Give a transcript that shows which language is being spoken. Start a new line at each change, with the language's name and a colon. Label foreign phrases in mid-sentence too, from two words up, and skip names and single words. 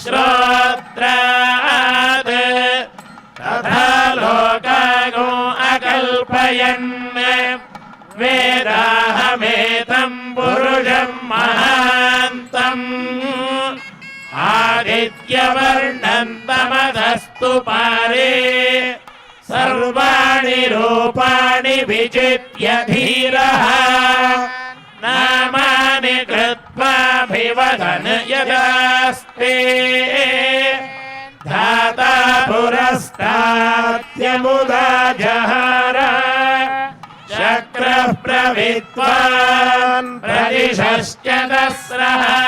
Sanskrit: శ్రోత్రాద్ తథా లోకాగో అకల్పయన్ వేదాహమేతం పురుషం మహాంతం ఆదిత్యవర్ణం తమదస్తు పారే సర్వాణి రూపాణి విజిత్య ధీరః నా वदन् यदास्ते धाता पुरस्ताद्यमुदा जहार शक्रः प्रविद्वान् प्रदिशश्च दस्रः